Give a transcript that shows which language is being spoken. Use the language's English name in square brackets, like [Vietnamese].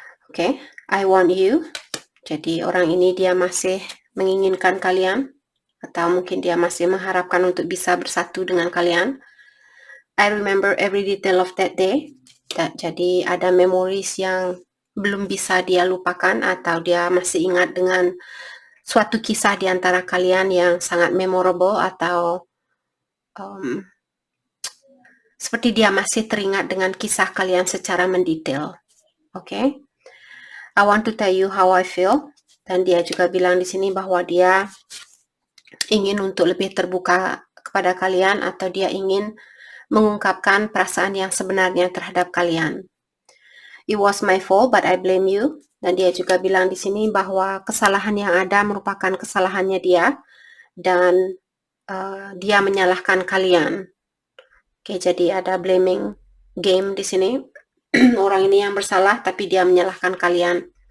[Indonesian] Oke, [English] I want you. [Indonesian] Jadi orang ini dia masih menginginkan kalian, atau mungkin dia masih mengharapkan untuk bisa bersatu dengan kalian. [English] I remember every detail of that day. [Indonesian] Jadi ada memories yang belum bisa dia lupakan, atau dia masih ingat dengan suatu kisah di antara kalian yang sangat memorable, atau seperti dia masih teringat dengan kisah kalian secara mendetail. Oke. [English] I want to tell you how I feel. [Indonesian] Dan dia juga bilang di sini bahwa dia ingin untuk lebih terbuka kepada kalian, atau dia ingin mengungkapkan perasaan yang sebenarnya terhadap kalian. [English] It was my fault, but I blame you. [Indonesian] Dan dia juga bilang di sini bahwa kesalahan yang ada merupakan kesalahannya dia, dan dia menyalahkan kalian. Oke, jadi ada blaming game di sini. Orang ini yang bersalah, tapi dia menyalahkan kalian.